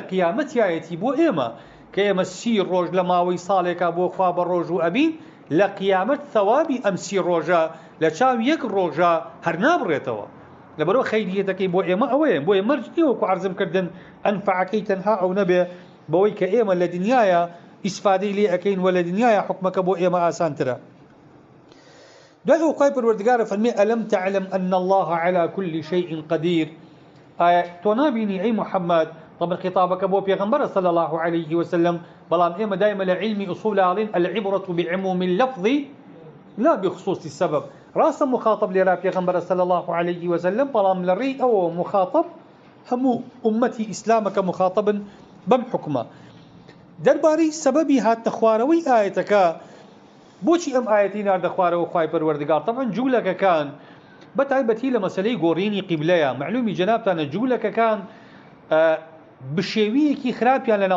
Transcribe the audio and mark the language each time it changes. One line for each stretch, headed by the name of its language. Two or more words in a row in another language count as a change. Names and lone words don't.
Central Kurdish: قیامەتیایەتی بۆ ئێمە کە ئێمە 30 ڕۆژ لە ماوەی ساڵێکا بۆ خوا بە ڕۆژ و ئەبین لە قیامەت ثەوابی ئەم 30 ڕۆژە لە چاو یەک ڕۆژە هەر نابڕێتەوە لەبەرەوە خەیریەتەکەی بۆ ئێمە ئەوەیە بۆیە مەرج نییە وەکو عەرزم کردن ئەنفعەکەی تەنها ئەو نەبێ بەوەی کە ئێمە لە دنیایە ئیسفادەی لێ ئەەکەین وە لە دنیایە حکمەکە بۆ ئێمە ئاسانترە دوای ئەو خوای پەروەردگارە فەرمێ
Arabic: ئەلەم تەعلەم ئەن الله على كل شيء قدير
Central Kurdish: ئایا تۆ نابینی ئەی محەممەد طبعا خطابەکە بۆ پێغەمبەرە
Arabic: صلى الله عليه وسلم
Central Kurdish: بەڵام ئێمە دایمە لە علمی ئوصول ئاڵین
Arabic: العبرة بعموم اللفظ لا بخصوص السبب
Central Kurdish: ڕاستە مخاطب لێرا پێغەمبەرە
Arabic: صلى الله عليه وسلم
Central Kurdish: بەڵام لەڕێی ئەوە مخاطب هەموو ئومەتی ئیسلامەکە مخاطبن بەم حکمە دەربارەی سەبەبی هاتنە خوارەوەی ئاەتەکە بۆچی ئەم ئاەتی ناردە خوارەوە خوای پەروەردگار طبعا جوولەکەکان بەتایبەتی لە مەسەلەی گۆڕینی قیبلەیە معلومی جەنابتانە جوولەکەکان بشێویەکی خراپیان لەناو